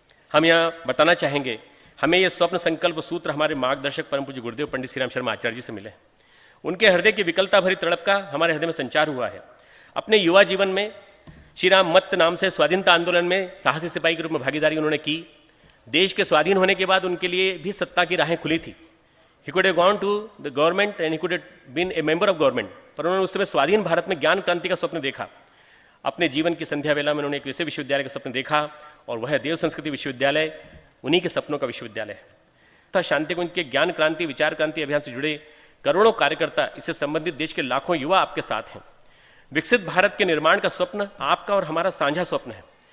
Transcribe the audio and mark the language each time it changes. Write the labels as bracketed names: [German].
[Hindi] हम यहाँ बताना चाहेंगे, हमें यह स्वप्न संकल्प सूत्र हमारे मार्गदर्शक परम पूज्य गुरुदेव पंडित श्री राम शर्मा आचार्य जी से मिले। उनके हृदय की विकलता भरी तड़प का हमारे हृदय में संचार हुआ है। अपने युवा जीवन में श्री राम मत नाम से स्वाधीनता आंदोलन में साहसी सिपाही के रूप में भागीदारी उन्होंने की। देश के स्वाधीन होने के बाद उनके लिए भी सत्ता की राहें खुली थी। [English] He could have gone to the government and he could have been a member of government, [Hindi] पर उन्होंने उस समय स्वाधीन भारत में ज्ञान क्रांति का स्वप्न देखा। अपने जीवन की संध्या वेला में उन्होंने एक ऐसे विश्वविद्यालय का स्वप्न देखा और वह देव संस्कृति विश्वविद्यालय उन्हीं के सपनों का विश्वविद्यालय है। तथा शांति कुंज के ज्ञान क्रांति विचार क्रांति अभियान से जुड़े करोड़ों कार्यकर्ता, इससे संबंधित देश के लाखों युवा आपके साथ हैं। विकसित भारत के निर्माण का स्वप्न आपका और हमारा साझा स्वप्न है।